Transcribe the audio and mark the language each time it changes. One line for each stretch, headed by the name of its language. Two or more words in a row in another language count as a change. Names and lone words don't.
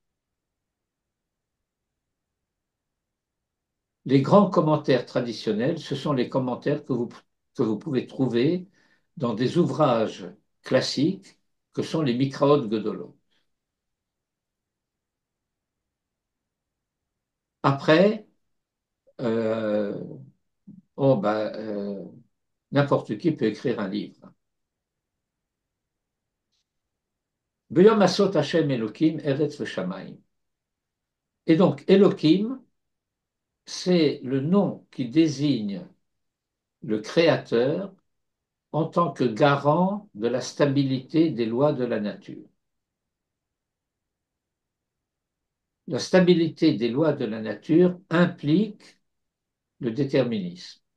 French: Les grands commentaires traditionnels, ce sont les commentaires que vous pouvez trouver dans des ouvrages classiques que sont les Mikraot Gedolot. Après, euh, oh ben, n'importe qui peut écrire un livre.
Hebrew: ביום עשות השם אלהים ארץ ושמים.
French: Et donc, Elohim, c'est le nom qui désigne le Créateur en tant que garant de la stabilité des lois de la nature. La stabilité des lois de la nature implique le déterminisme.